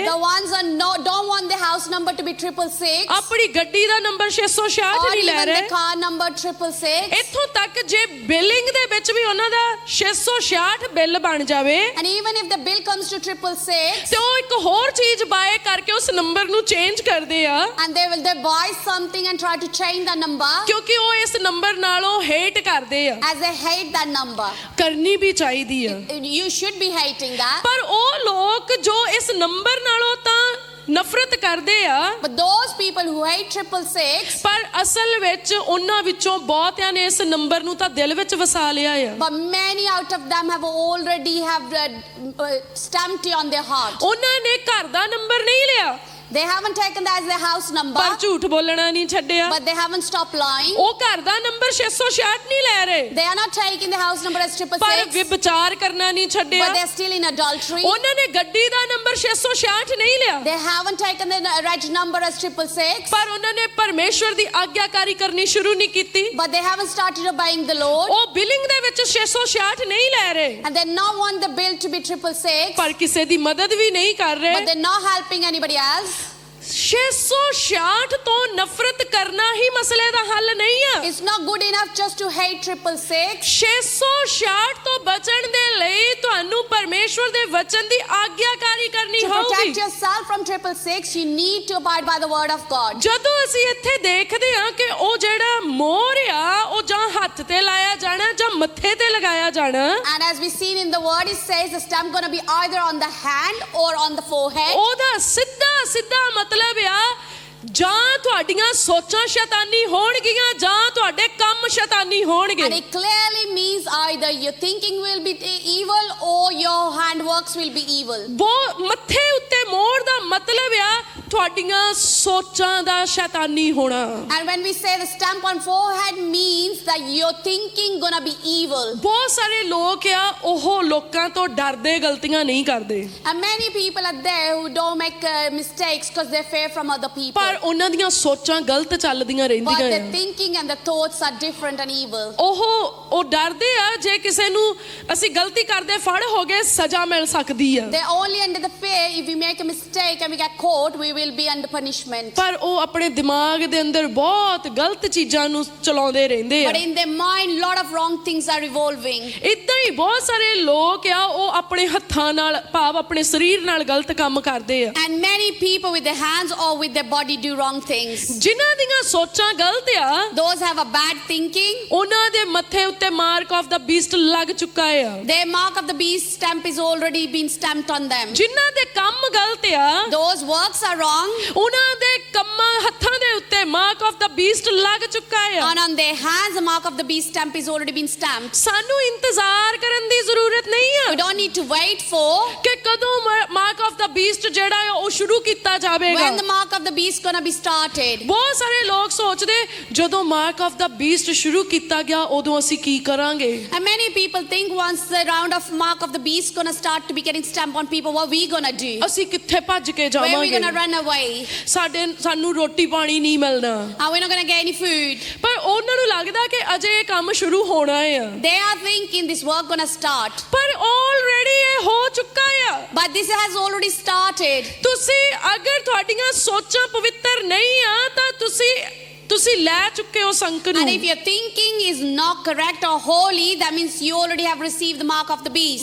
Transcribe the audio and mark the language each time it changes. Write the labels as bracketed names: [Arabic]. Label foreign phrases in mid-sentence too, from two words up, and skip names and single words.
[English] the ones that don't want the house number to be 666, [Punjabi] ਆਪਣੀ ਗੱਡੀ ਦਾ ਨੰਬਰ 666 [English] or [Punjabi] ਨਹੀਂ ਲੈ [English] even the [Punjabi] ਰਹੇ। [English] car number 666. [Punjabi] ਇੱਥੋਂ ਤੱਕ ਜੇ ਬਿਲਿੰਗ ਦੇ ਵਿੱਚ ਵੀ ਉਹਨਾਂ ਦਾ 666 ਬਿੱਲ ਬਣ ਜਾਵੇ [English] And even if the bill comes to 666, [Punjabi] ਤੇ ਉਹ ਇੱਕ ਹੋਰ ਚੀਜ਼ ਬਾਏ ਕਰਕੇ ਉਸ ਨੰਬਰ ਨੂੰ ਚੇਂਜ ਕਰਦੇ ਆ [English] and they buy something and try to change the number, [Punjabi] ਕਿਉਂਕਿ ਉਹ ਇਸ ਨੰਬਰ ਨਾਲੋਂ ਹੇਟ ਕਰਦੇ ਆ। [English] as they hate that number. [Punjabi] ਕਰਨੀ ਵੀ ਚਾਹੀਦੀ ਆ [English] You should be hating that. [Punjabi] ਪਰ ਉਹ ਲੋਕ ਜੋ ਇਸ ਨੰਬਰ ਨਾਲੋਂ ਤਾਂ ਨਫ਼ਰਤ ਕਰਦੇ ਆ [English] But those people who hate 666, [Punjabi] ਪਰ ਅਸਲ ਵਿੱਚ ਉਹਨਾਂ ਵਿੱਚੋਂ ਬਹੁਤਿਆਂ ਨੇ ਇਸ ਨੰਬਰ ਨੂੰ ਤਾਂ ਦਿਲ ਵਿੱਚ ਵਸਾ ਲਿਆ ਆ। [English] but many out of them have already stamped it on their heart. [Punjabi] ਉਹਨਾਂ ਨੇ ਘਰ ਦਾ ਨੰਬਰ ਨਹੀਂ ਲਿਆ [English] They haven't taken that as their house number, [Punjabi] ਪਰ ਝੂਠ ਬੋਲਣਾ ਨਹੀਂ ਛੱਡਿਆ। [English] but they haven't stopped lying. [Punjabi] ਉਹ ਘਰ ਦਾ ਨੰਬਰ 666 ਨਹੀਂ ਲੈ ਰਹੇ [English] They are not taking the house number as [Punjabi] ਪਰ 666, ਵਿਭਚਾਰ ਕਰਨਾ ਨਹੀਂ ਛੱਡਿਆ। [English] but they're still in adultery. [Punjabi] ਉਹਨਾਂ ਨੇ ਗੱਡੀ ਦਾ ਨੰਬਰ 666 ਨਹੀਂ ਲਿਆ [English] They haven't taken the reg number as 666, [Punjabi] ਪਰ ਉਹਨਾਂ ਨੇ ਪਰਮੇਸ਼ਵਰ ਦੀ ਆਗਿਆਕਾਰੀ ਕਰਨੀ ਸ਼ੁਰੂ ਨਹੀਂ ਕੀਤੀ। [English] but they haven't started obeying the Lord, [Punjabi] ਉਹ ਬਿਲਿੰਗ ਦੇ ਵਿੱਚ 666 ਨਹੀਂ ਲੈ ਰਹੇ [English] and they not want the bill to be 666, [Punjabi] ਪਰ ਕਿਸੇ ਦੀ ਮਦਦ ਵੀ ਨਹੀਂ ਕਰ ਰਹੇ। [English] but they're not helping anybody else. [Punjabi] 666 ਤੋਂ ਨਫ਼ਰਤ ਕਰਨਾ ਹੀ ਮਸਲੇ ਦਾ ਹੱਲ ਨਹੀਂ ਆ। [English] It's not good enough just to hate 666. [Punjabi] 666 ਤੋਂ ਬਚਣ ਦੇ ਲਈ ਤੁਹਾਨੂੰ ਪਰਮੇਸ਼ਵਰ ਦੇ ਵਚਨ ਦੀ ਆਗਿਆਕਾਰੀ ਕਰਨੀ [English] To [Punjabi] ਹੋਊਗੀ। [English] protect yourself from 666, you need to abide by the word of God. [Punjabi] ਜਦੋਂ ਅਸੀਂ ਇੱਥੇ ਦੇਖਦੇ ਹਾਂ ਕਿ ਉਹ ਜਿਹੜਾ ਮੋਹਰ ਆ ਉਹ ਜਾਂ ਹੱਥ ਤੇ ਲਾਇਆ ਜਾਣਾ ਜਾਂ ਮੱਥੇ ਤੇ ਲਗਾਇਆ ਜਾਣਾ, [English] And as we seen in the word, it says the stamp going to be either on the hand or on the forehead. [Punjabi] ਉਹਦਾ ਸਿੱਧਾ ਸਿੱਧਾ ਮਤਲਬ ਆ ਜਾਂ ਤੁਹਾਡੀਆਂ ਸੋਚਾਂ ਸ਼ੈਤਾਨੀ ਹੋਣਗੀਆਂ ਜਾਂ ਤੁਹਾਡੇ ਕੰਮ ਸ਼ੈਤਾਨੀ ਹੋਣਗੇ। [English] And it clearly means either your thinking will be evil or your handworks will be evil. [Punjabi] ਉਹ ਮੱਥੇ ਉੱਤੇ ਮੋਹਰ ਦਾ ਮਤਲਬ ਆ ਤੁਹਾਡੀਆਂ ਸੋਚਾਂ ਦਾ ਸ਼ੈਤਾਨੀ ਹੋਣਾ। [English] And when we say the stamp on forehead means that your thinking gonna be evil. [Punjabi] ਬਹੁਤ ਸਾਰੇ ਲੋਕ ਆ ਉਹ ਲੋਕਾਂ ਤੋਂ ਡਰਦੇ ਗਲਤੀਆਂ ਨਹੀਂ ਕਰਦੇ, [English] And many people are there who don't make mistakes because they fear from other people. [Punjabi] ਪਰ ਉਹਨਾਂ ਦੀਆਂ ਸੋਚਾਂ ਗਲਤ ਚੱਲਦੀਆਂ [English] But [Punjabi] ਰਹਿੰਦੀਆਂ [English] their [Punjabi] ਆ। [English] thinking and their thoughts are different and evil. [Punjabi] ਉਹ ਡਰਦੇ ਆ ਜੇ ਕਿਸੇ ਨੂੰ ਅਸੀਂ ਗਲਤੀ ਕਰਦੇ ਫੜ ਹੋ ਗਏ ਸਜ਼ਾ ਮਿਲ ਸਕਦੀ ਆ, [English] They're only under the fear if we make a mistake and we get caught, we will be under punishment. [Punjabi] ਪਰ ਉਹ ਆਪਣੇ ਦਿਮਾਗ ਦੇ ਅੰਦਰ ਬਹੁਤ ਗਲਤ ਚੀਜ਼ਾਂ ਨੂੰ ਚਲਾਉਂਦੇ ਰਹਿੰਦੇ ਆ। [English] But in their mind, lot of wrong things are revolving. [Punjabi] ਇਦਾਂ ਹੀ ਬਹੁਤ ਸਾਰੇ ਲੋਕ ਆ ਉਹ ਆਪਣੇ ਹੱਥਾਂ ਨਾਲ ਭਾਵ ਆਪਣੇ ਸਰੀਰ ਨਾਲ ਗਲਤ ਕੰਮ ਕਰਦੇ ਆ। [English] And many people with their hands or with their body do wrong things. [Punjabi] ਜਿਨ੍ਹਾਂ ਦੀਆਂ ਸੋਚਾਂ ਗਲਤ ਆ [English] Those have a bad thinking. [Punjabi] ਉਹਨਾਂ ਦੇ ਮੱਥੇ ਉੱਤੇ [English] mark of the beast [Punjabi] ਲੱਗ ਚੁੱਕਾ ਆ। [English] Their mark of the beast stamp is already been stamped on them. [Punjabi] ਜਿਨ੍ਹਾਂ ਦੇ ਕੰਮ ਗਲਤ ਆ [English] Those works are wrong. [Punjabi] ਉਹਨਾਂ ਦੇ ਕੰਮਾਂ ਹੱਥਾਂ ਦੇ ਉੱਤੇ [English] mark of the beast [Punjabi] ਲੱਗ ਚੁੱਕਾ ਆ। [English] And on their hands, the mark of the beast stamp is already been stamped. [Punjabi] ਸਾਨੂੰ ਇੰਤਜ਼ਾਰ ਕਰਨ ਦੀ ਜ਼ਰੂਰਤ ਨਹੀਂ ਆ [English] We don't need to wait for [Punjabi] ਕਿ ਕਦੋਂ [English] mark of the beast [Punjabi] ਜਿਹੜਾ ਆ ਉਹ ਸ਼ੁਰੂ ਕੀਤਾ ਜਾਵੇਗਾ। [English] when the mark of the beast gonna be started. [Punjabi] ਬਹੁਤ ਸਾਰੇ ਲੋਕ ਸੋਚਦੇ ਜਦੋਂ [English] mark of the beast [Punjabi] ਸ਼ੁਰੂ ਕੀਤਾ ਗਿਆ ਉਦੋਂ ਅਸੀਂ ਕੀ ਕਰਾਂਗੇ। [English] And many people think once the round of mark of the beast gonna start to be getting stamped on people, what we gonna do? [Punjabi] ਅਸੀਂ ਕਿੱਥੇ ਭੱਜ ਕੇ [English] Where we [Punjabi] ਜਾਵਾਂਗੇ, [English] gonna run away? [Punjabi] ਸਾਨੂੰ ਰੋਟੀ ਪਾਣੀ ਨਹੀਂ ਮਿਲਣਾ। [English] Are we not gonna get any food? [Punjabi] ਪਰ ਉਹਨਾਂ ਨੂੰ ਲੱਗਦਾ ਕਿ ਅਜੇ ਇਹ ਕੰਮ ਸ਼ੁਰੂ ਹੋਣਾ ਆ, [English] They are thinking this work gonna start. [Punjabi] ਪਰ ਆਲਰੇਡੀ ਇਹ ਹੋ ਚੁੱਕਾ ਆ। [English] But this has already started. [Punjabi] ਤੁਸੀਂ ਅਗਰ ਤੁਹਾਡੀਆਂ ਸੋਚਾਂ ਪਵਿੱਤਰ ਨਹੀਂ ਆ ਤਾਂ ਤੁਸੀਂ ਲੈ ਚੁੱਕੇ ਹੋ ਸੰਕ ਨੂੰ। [English] And if your thinking is not correct or holy, that means you already have received the mark of the beast.